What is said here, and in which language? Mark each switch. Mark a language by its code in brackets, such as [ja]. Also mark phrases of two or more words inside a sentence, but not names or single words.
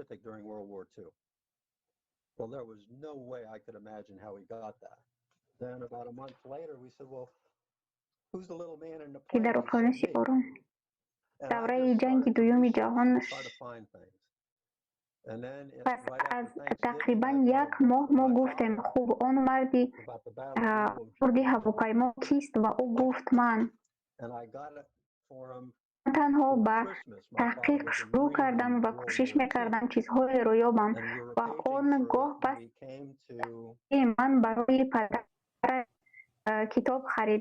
[tg] ки дар уқёнуси ором давраи ҷанги дуюми ҷаҳон [fa] پس از تقریبا یک ماه ما گفتیم خوب آن مردی کردی هواپیما کیست و او گفت من تنها به تحقیق شروع کردم و کوشش میکردم چیزهای رو یابم و آنگاه پس من برای پدر کتاب خرید.